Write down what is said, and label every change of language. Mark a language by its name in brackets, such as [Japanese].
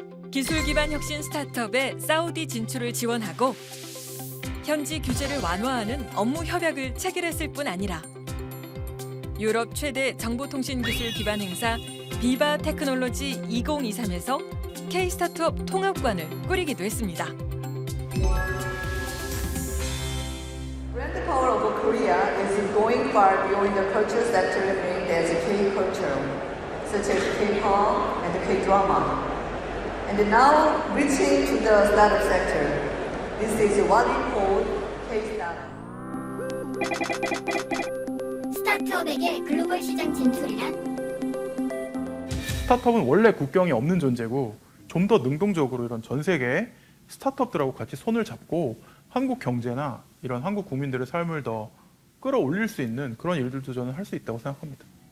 [Korean] 기술 기반 혁신 스타트업의 사우디 진출을 지원하고 현지 규제를 완화하는 업무 협약을 체결했을 뿐 아니라 유럽 최대 정보통신기술 기반 행사 비바 테크놀로지 2023에서 K-스타트업 통합관을 꾸리기도 했습니다. [English] Brand power of Korea is going far beyond the culture sector named as K-culture, such as K-pop and K-drama, and now reaching to the startup sector. This is what we call K-startup. [Korean] 스타트업에게 글로벌 시장 진출이란? 스타트업은 원래 국경이 없는 존재고 좀 더 능동적으로 이런 전 세계 스타트업들하고 같이 손을 잡고 한국 경제나 이런 한국 국민들의 삶을 더 끌어올릴 수 있는 그런 일들도 저는 할 수 있다고 생각합니다.